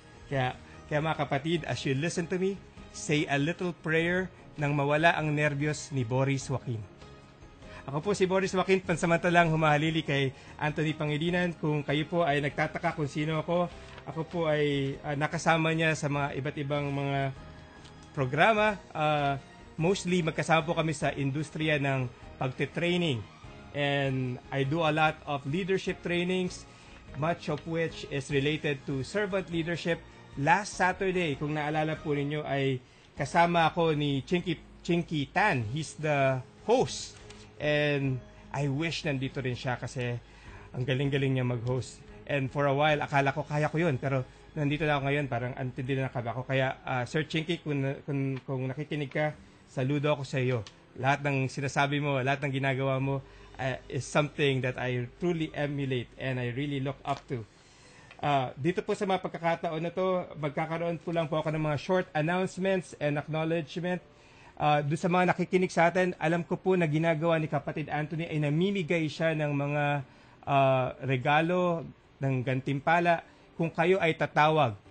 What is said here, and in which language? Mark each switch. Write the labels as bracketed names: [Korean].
[Filipino] Kaya mga kapatid, [English] as you listen to me, say a little prayer [Filipino] nang mawala ang nerbiyos ni [English] Boris Joaquin. [Filipino] Ako po si Boris Joaquin, pansamantalang humahalili kay Anthony Pangilinan. Kung kayo po ay nagtataka kung sino ako po ay nakasama niya sa mga iba't ibang mga programa. Mostly magkasama po kami sa industriya ng pagte-training. [English] And I do a lot of leadership trainings, much of which is related to servant leadership. [Filipino] Last Saturday, kung naalala po ninyo, ay kasama ako ni Chinky Tan. [English] He's the host. And I wish [Filipino] nandito rin siya kasi ang galing-galing niya mag-host. [English] And for a while, [Filipino] akala ko kaya ko yun. Pero nandito na ako ngayon, parang antindi na nakaba ako. Kaya Sir Chinky, kung nakikinig ka, saludo ako sa iyo. Lahat ng sinasabi mo, lahat ng ginagawa mo [English] is something that I truly emulate and I really look up to. [Filipino] Dito po sa mga pagkakataon na to, magkakaroon po lang po ako ng mga short announcements and acknowledgement. Doon sa mga nakikinig sa atin, alam ko po na ginagawa ni kapatid Anthony ay namimigay siya ng mga regalo ng gantimpala kung kayo ay tatawag.